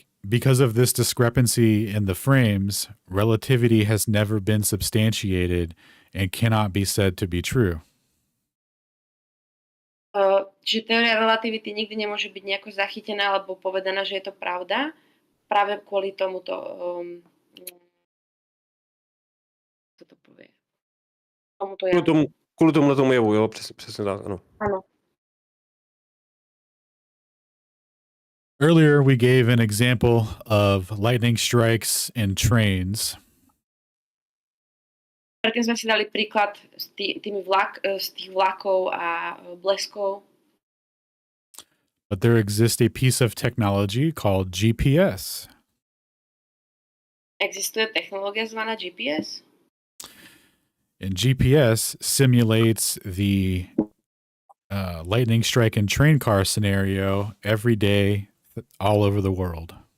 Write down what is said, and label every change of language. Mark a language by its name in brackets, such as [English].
[English] Because of this discrepancy in the frames, relativity has never been substantiated and cannot be said to be true. [Slovak] Čiže teória relativity nikdy nemôže byť nejako zachytená alebo povedaná, že je to pravda. Práve kvôli tomuto co to povie? [Czech] Kvůli tomu jevu, jo, přesně tak, ano. [Slovak] Áno. [English] Earlier, we gave an example of lightning strikes in trains. [Slovak] Predtým sme si dali príklad z tých vlakov a bleskov. [English] But there exists a piece of technology called GPS. [Slovak] Existuje technológia zvaná GPS? [English] And GPS simulates the lightning strike and train car scenario every day all over the world.